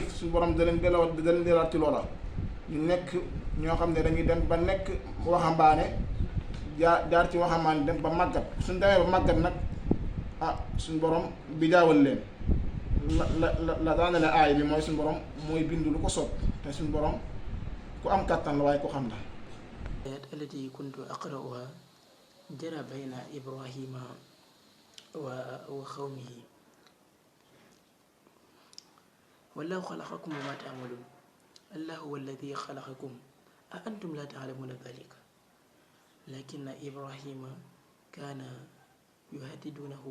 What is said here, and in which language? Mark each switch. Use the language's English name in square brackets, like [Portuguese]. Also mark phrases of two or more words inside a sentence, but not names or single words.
[Wolof] su borom da leen delluwaat ci loola, ñu nekk ñoo xam ne dañuy dem ba nekk waxambaane, jaar ci waxambaane dem ba màggat. suñ demee ba màggat nag suñ borom bi jaawal leen la daane la aay bi mooy suñ borom mooy bind lu ko soob, te suñ borom ku am kattan la waaye ku xam la. [Arabic] التي كنت أقرأها جرى بين إبراهيم وقومه والله خلقكم وما تعملون الله هو الذي خلقكم أأنتم لا تعلمون ذلك لكن إبراهيم كان يهددونهم